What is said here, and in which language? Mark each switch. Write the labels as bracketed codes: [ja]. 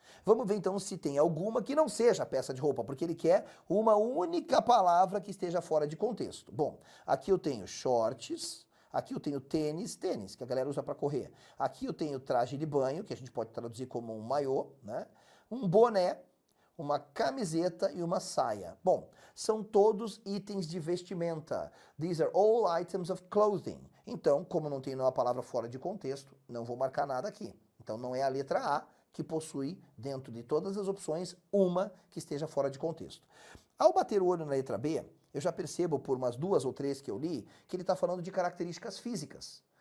[pt] Vamos ver então se tem alguma que não seja peça de roupa, porque ele quer uma única palavra que esteja fora de contexto. Bom, aqui eu tenho shorts, aqui eu tenho tênis, que a galera usa para correr. Aqui eu tenho traje de banho, que a gente pode traduzir como um maiô, né? Um boné, uma camiseta e uma saia. Bom, são todos itens de vestimenta. [en] These are all items of clothing. [pt] Então, como não tem nenhuma palavra fora de contexto, não vou marcar nada aqui. Então não é a letra A que possui, dentro de todas as opções, uma que esteja fora de contexto. Ao bater o olho na letra B, eu já percebo por umas 2 ou 3 que eu li, que ele está falando de características físicas.